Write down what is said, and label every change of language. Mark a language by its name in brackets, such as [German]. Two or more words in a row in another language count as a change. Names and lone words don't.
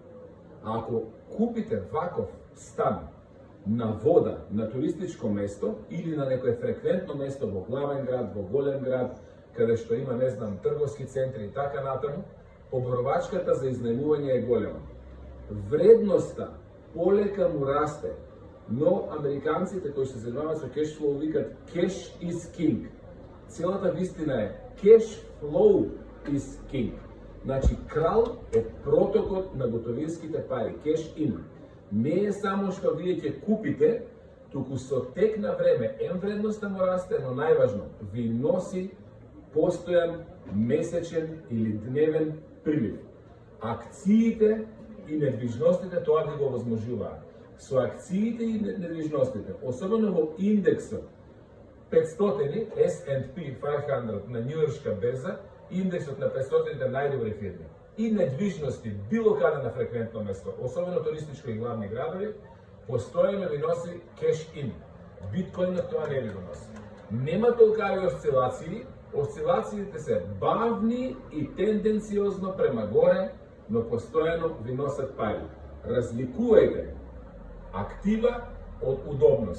[Macedonian] А ако купите ваков стан на вода, на туристичко место или на некое фреквентно место во главен град, во голем град, каде што има, не знам, трговски центри и така натаму, поборувачката за изнајмување е голема. Вредноста полека му расте, но американците кои се занимаваат со [English] cash flow [Macedonian] викат [English] cash is king. [Macedonian] Целата вистина е [English] cash flow is king. [Macedonian] Значи, крал е протокот на готовинските пари, [English] cash in. [Macedonian] Не е само што вие ќе купите, туку со тек на време, вредноста му расте, но најважно, ви носи постојан, месечен или дневен прилив. Акциите и недвижностите тоа ги го возможуваат. Со акциите и недвижностите, особено во индексот 500 S&P 500 на Њујоршка берза, индексот на 500 најдобри фирми и недвижности било каде на фреквентно место, особено туристичко и главни градови, постојано ви носи [English] cash in. [Macedonian] Биткоинот тоа не ви го носи. Нема толкави осцилации, осцилациите се бавни и тенденциозно према горе, но постојано ви носат пари. Разликувајте актива од удобност.